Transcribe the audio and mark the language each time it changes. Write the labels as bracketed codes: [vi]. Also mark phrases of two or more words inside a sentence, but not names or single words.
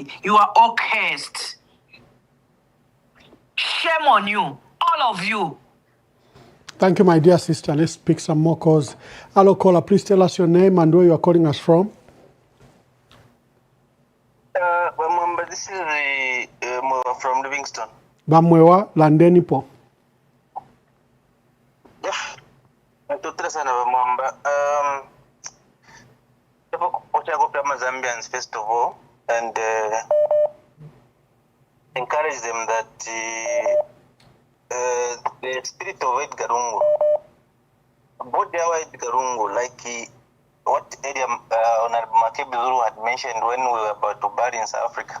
[en] You are all cursed. Shame on you, all of you. Thank you, my dear sister. Let's pick some more calls. Hello, caller. Please tell us your name and where you are calling us from. Mwamba, this is from Livingston. [bem] Bamwewa, landeni po. Yeah, natutra sana Mwamba. [en] Zambians first of all, and encourage them that the spirit of Edgar Lungu, body of Edgar Lungu, like what area Honorable Makebi Zulu had mentioned when we were about to bury in South Africa.